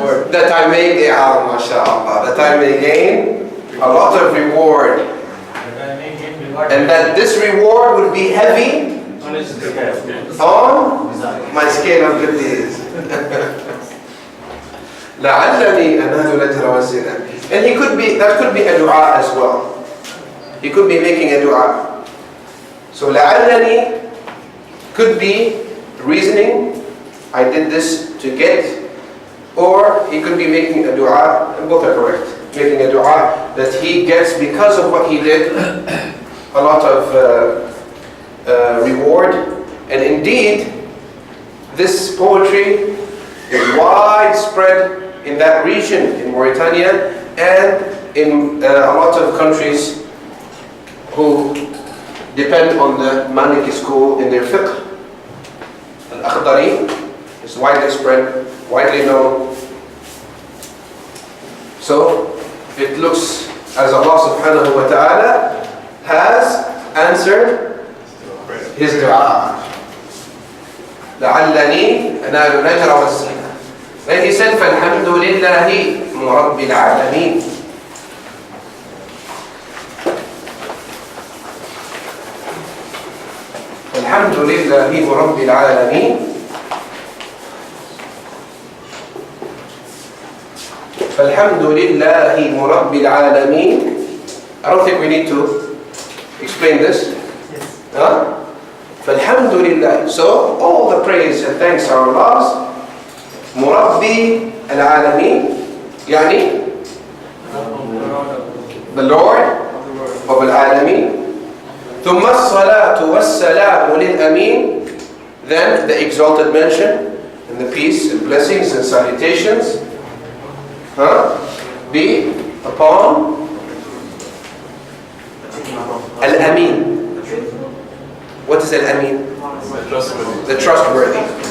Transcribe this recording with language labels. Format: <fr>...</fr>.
<en>That I may gain, mashallah. That I may gain a lot of reward. And that this reward would be heavy on my scale of good deeds.</en> <ar>لعلني أنال الأجر والزنا.</ar> <en>And he could be, that could be a dua as well. He could be making a dua. So لعلني could be reasoning, I did this to get, or he could be making a dua, and both are correct, making a dua that he gets because of what he did a lot of reward. And indeed, this poetry is widespread in that region, in Mauritania, and in a lot of countries who depend on the Maliki school in their fiqh. Al-Akhdari is widely spread, widely known. So it looks as Allah subhanahu wa ta'ala has answered his dua.</en> <ar>لعلني أنال الأجر والزنا.</ar> <en>Then he said,</en> <ar>فالحمد لله رب العالمين. الحمد لله رب العالمين. فالحمد لله رب العالمين.</ar> <en>I don't think we need to explain this. Yes.</en> <ar>Huh? فالحمد لله.</ar> <en>So all the praise and thanks are Allah's.</en> <ar>مربي العالمين يعني</ar> <en>the Lord of العالمين.</en> <ar>ثم الصلاة والسلام للأمين.</ar> <en>Then the exalted mention and the peace and blessings and salutations be upon Al-Amin. What is Al-Amin? The trustworthy.</en>